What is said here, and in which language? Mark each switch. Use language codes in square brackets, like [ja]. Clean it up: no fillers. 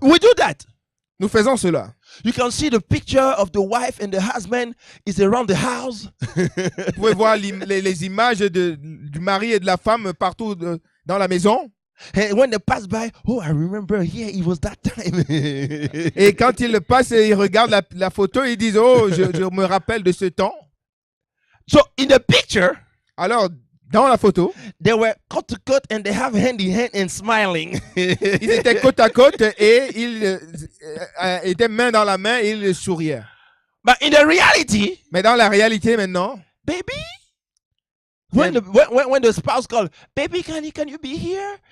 [en] We do that. [fr] Nous faisons cela. [en] You can see the picture of the wife and the husband is around the house. [fr] Vous pouvez voir les images du mari et de la femme partout dans la maison. [en] And when they pass by, oh, I remember here, it was that time. [fr] Et quand ils passent et ils regardent la photo, ils disent, oh, je me rappelle de ce temps. [en] So in the picture, [fr] Alors, dans la photo, [en] they were cut to cut and they have hand in hand and smiling. [fr] ils étaient côte à côte et ils étaient main dans la main et ils souriaient. [en] But in the reality, [fr] Mais dans la réalité maintenant, [en] baby, when the spouse calls, baby, can you be here?